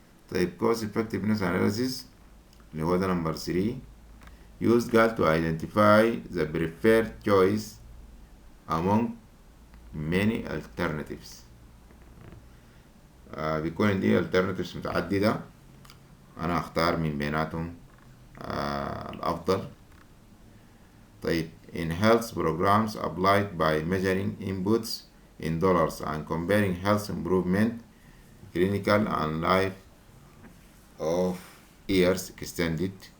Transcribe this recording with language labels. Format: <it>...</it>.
<en>طيب cost effectiveness analysis</en> <ar>اللي هو ده نمبر 3</ar> <en>used</en> <ar>قال</ar> <en>to identify the preferred choice among many alternatives.</en> <ar>بيكون عندي alternatives متعددة، أنا أختار من بيناتهم الأفضل.</ar> <en>طيب in health programs applied by measuring inputs in dollars and comparing health improvement clinical and life of years extended.</en>